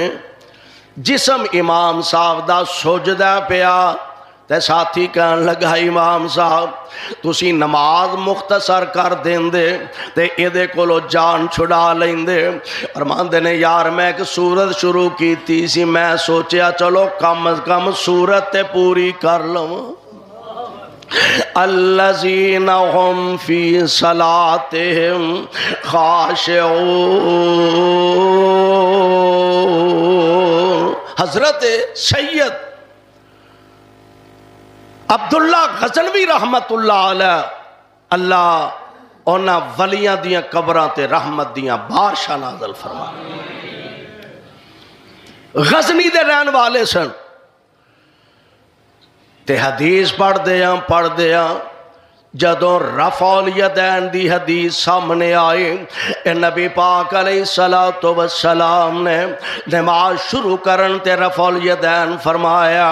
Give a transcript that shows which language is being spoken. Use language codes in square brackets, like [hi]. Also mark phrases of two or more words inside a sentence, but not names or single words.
[pa] جسم امام صاحب دا سجدہ پیا تے ساتھی کہن لگا، امام صاحب تسی نماز مختصر کر دیندے تے ایہدے کولوں جان چھڑا لیندے. فرماندے نے، یار میں ایک سورت شروع کیتی سی، میں سوچا چلو کم از کم سورت تے پوری کر لواں. [ar] الذين هم في صلاتهم خاشعون. [pa] حضرت سید عبداللہ غزنوی [ar] رحمة الله عليه, [pa] اللہ انہاں ولیاں دیاں قبراں تے رحمت دیاں بارشاں نازل فرما. غزنی دے رہن والے سن تے حدیث پڑھدے آ جدوں رفع الیدین دی حدیث سامنے آئی، نبی پاک [ar] عليه الصلاة والسلام [pa] نے نماز شروع کرن تے رفع الیدین فرمایا.